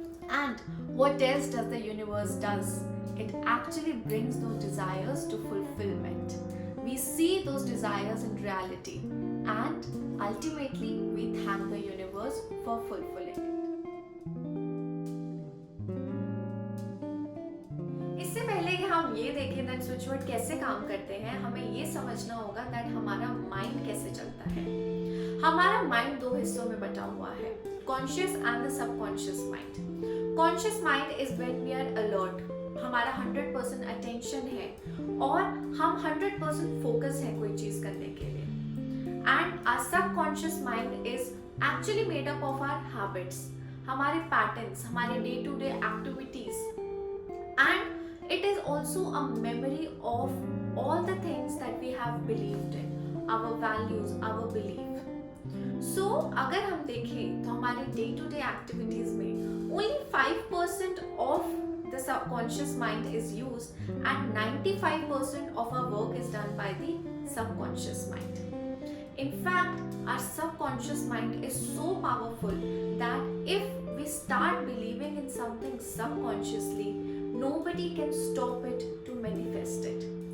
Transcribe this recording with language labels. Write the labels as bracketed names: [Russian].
[English] And what else does the universe does? It actually brings those desires to fulfillment. We see those desires in reality, and ultimately we thank the universe for fulfilling it. [Hindi] इससे पहले कि हम ये देखें that switch word कैसे काम करते हैं, हमें ये समझना होगा दैट हमारा माइंड कैसे चलता है। हमारा माइंड 2 हिस्सों में बटा हुआ है, conscious and the subconscious mind. [English] conscious mind is when we are alert, [Hindi] हमारा 100% अटेंशन है और हम 100% फोकस है कोई चीज करने के लिए। [English] and our subconscious mind is actually made up of our habits, [Hindi] हमारे पैटर्न्स, हमारे day to day activities, [English] And it is also a memory of all the things that we have believed in, our values, our belief. [Hindi] सो अगर हम देखें तो हमारे day to day activities में [English] only 5% of the subconscious mind is used and 95% of our work is done by the subconscious mind. In fact, our subconscious mind is so powerful that if we start believing in something subconsciously, nobody can stop it to manifest it.